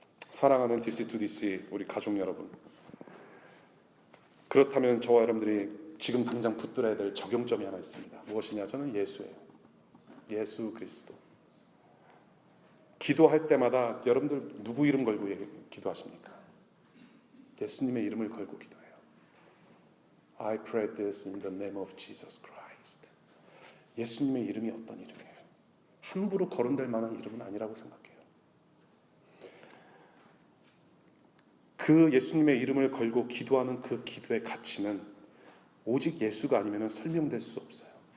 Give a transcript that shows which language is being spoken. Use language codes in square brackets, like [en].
[ko] 사랑하는 DC2DC 우리 가족 여러분, 그렇다면 저와 여러분들이 지금 당장 붙들어야 될 적용점이 하나 있습니다. 무엇이냐? 저는 예수예요. 예수 그리스도. 기도할 때마다 여러분들 누구 이름 걸고 기도하십니까? 예수님의 이름을 걸고 기도해요. [en] I pray this in the name of Jesus Christ. [ko] 예수님의 이름이 어떤 이름이에요? 함부로 거론될 만한 이름은 아니라고 생각해요. 그 예수님의 이름을 걸고 기도하는 그 기도의 가치는 오직 예수가 아니면 설명될 수 없어요.